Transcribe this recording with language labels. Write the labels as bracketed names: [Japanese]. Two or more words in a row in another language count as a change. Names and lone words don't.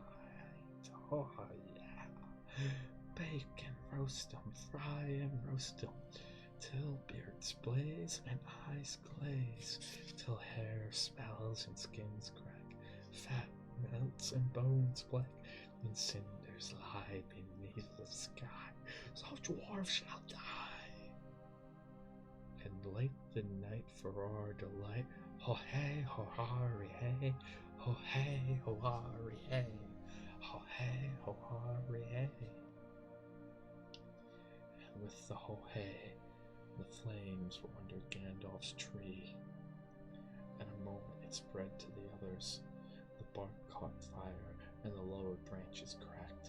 [English] Oh yeah, bake and roast 'em, fry and roast 'em, till beards blaze and eyes glaze, till hair smells and skins crack, fat melts and bones black, and cinders lie beneath the sky, so dwarves shall die. And light the night for our delight. Ho hey, ho harry hey, ho hey, ho harry hey, ho hey, ho harry hey." And with the ho hey, the flames were under Gandalf's tree. In a moment it spread to the others. The bark caught fire, and the lower branches cracked.